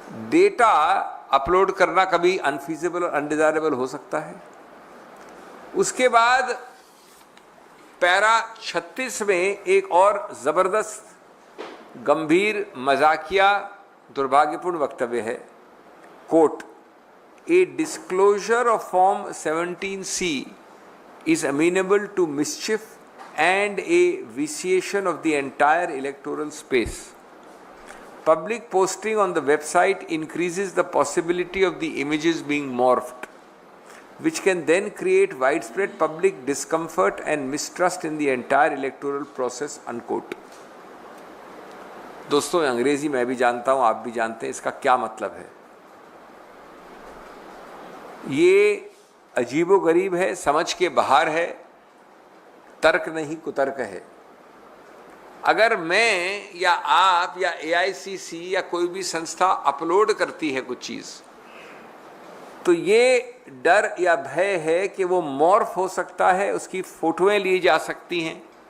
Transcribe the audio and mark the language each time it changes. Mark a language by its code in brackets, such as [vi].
[hi] Data upload करना कभी अनफीजेबल और अनडिजायरेबल हो सकता है. उसके बाद पैरा 36 में एक और जबरदस्त गंभीर मजाकिया दुर्भाग्यपूर्ण वक्तव्य है. [en] Quote, a disclosure of form 17C is amenable to mischief and a vitiation of the entire electoral space. Public posting on the website increases the possibility of the images being morphed, which can then create widespread public discomfort and mistrust in the entire electoral process, unquote. [hi] दोस्तों, अंग्रेजी मैं भी जानता हूं, आप भी जानते हैं, इसका क्या मतलब है. ये अजीबोगरीब है, समझ के बाहर है, तर्क नहीं कुतर्क है. अगर मैं या आप या AICC या कोई भी संस्था अपलोड करती है कुछ चीज़, तो ये डर या भय है कि वो मॉर्फ हो सकता है, उसकी फोटोएं ली जा सकती हैं.